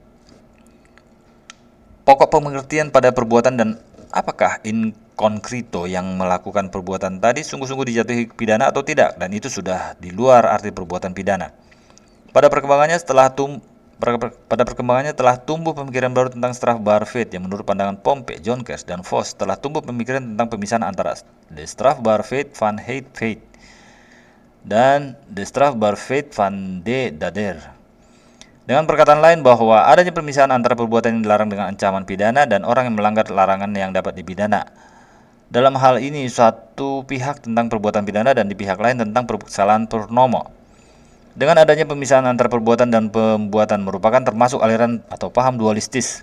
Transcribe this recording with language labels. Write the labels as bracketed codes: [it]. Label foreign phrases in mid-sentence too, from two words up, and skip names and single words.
[id] Pokok pengertian pada perbuatan dan apakah [la] in concreto [id] yang melakukan perbuatan tadi sungguh-sungguh dijatuhi pidana atau tidak, dan itu sudah di luar arti perbuatan pidana. Pada perkembangannya telah tumbuh pemikiran baru tentang Strafbarfeit yang menurut pandangan Pompe, Jonkers, dan Vos telah tumbuh pemikiran tentang pemisahan antara [nl] de Strafbarfeit van het feit [id] dan [nl] de Strafbarfeit van de dader. [id] Dengan perkataan lain bahwa adanya pemisahan antara perbuatan yang dilarang dengan ancaman pidana dan orang yang melanggar larangan yang dapat dipidana. Dalam hal ini satu pihak tentang perbuatan pidana dan di pihak lain tentang kesalahan purnomo. Dengan adanya pemisahan antara perbuatan dan pembuatan merupakan termasuk aliran atau paham dualistis.